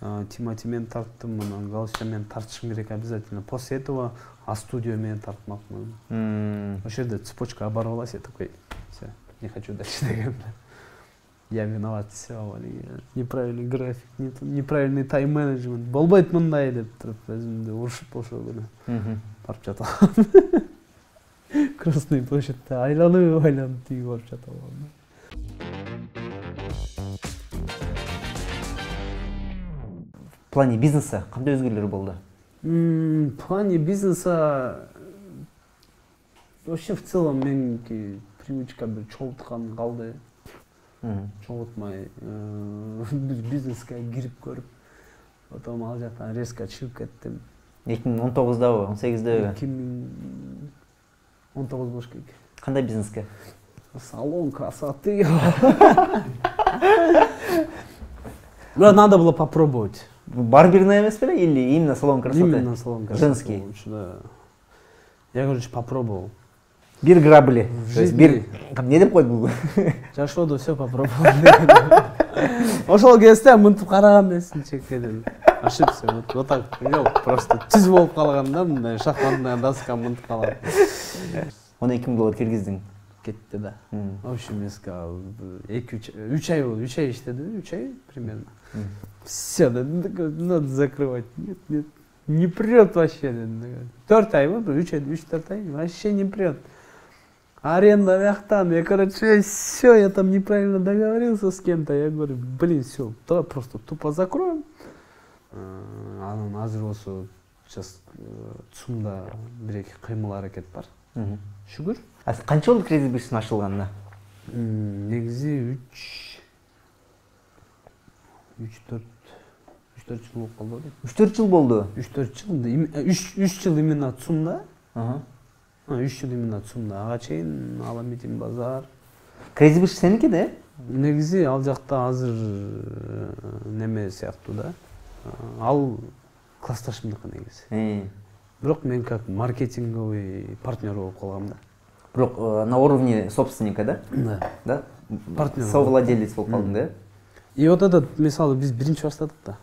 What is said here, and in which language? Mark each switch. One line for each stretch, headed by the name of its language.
Kyrgyz: Тимати мен тарттым, Галустян мен тартышым керек обязательно. После этого А-студио менен тартмакмын. Ошол жерде
Russian: цепочка оборвалась, я такой, все, не хочу дальше
Kyrgyz: деген.
Russian: Я виноват, все, неправильный график, неправильный тайм-менеджмент.
Kyrgyz: Болбойт мындай деп туруп, өзүмдү урушуп ошол күнү барып жатып алгам. Красный площадьте айланып тиги барып жатып алгам.
Russian: В плане бизнеса
Kyrgyz: кандай өзгөрүүлөр болду?
Russian: В плане бизнеса вообще в целом
Kyrgyz: меники привычка бир чогулткан калды. Чогултмай бизнеске кирип көрүп, потом ал жактан резко чыгып кеттим. 2019дабы, 18деби? 2019 болуш керек. Кандай бизнеске?
Russian: Салон красоты. Но надо было попробовать. Барберная
Kyrgyz: эмес беле
Russian: или именно салон красоты? Именно салон красоты. Женский. Да. Я, короче, попробовал.
Kyrgyz: Бир грабли. То есть бир эмне деп койду?
Russian: Жашоодо все попробовал.
Kyrgyz: Ошол кезде мынтип караган эмесмин чекеден. Ошибся.
Russian: Вот так,
Kyrgyz: просто түз болуп калган да, мындай
Russian: шахматная доска
Kyrgyz: мынтип калган. 12 миң доллар киргиздиң. Кетти да.
Russian: В общем, я сказал,
Kyrgyz: 3 ай болду, 3 ай иштеди,
Russian: 3 ай примерно. Все, надо закрывать. Нет, не прет вообще.
Kyrgyz: 4 ай болду,
Russian: 3-4 ай, вообще не прет. Аренда яхтан, я, короче, все, я там неправильно договорился с кем-то. Я говорю, блин, все, давай просто тупо закроем.
Kyrgyz: Анан азыр болсо сейчас цумда бир-эки кыймыл аракет бар. Шүгүр. Канча болду Crazy Birds'ин ачылганына? Негизи 3-4 жыл болуп калды. 3-4 жыл болду? 3-4 жыл. 3 жыл именно ЦУМда. 3 жыл именно ЦУМда. Ага чейин Аламедин базар. Crazy Birds сеники да? Негизи ал жакта азыр неме сыяктуу да. Ал классташымдыкы негизи. Бирок мен
Russian: как маркетинговый партнер
Kyrgyz: болуп калгам да.
Russian: Бирок на уровне собственника, да? Да. Партнер.
Kyrgyz: Совладелец болуп калдың, да? И вот этот, мисалы, биз биринчи баштадык да.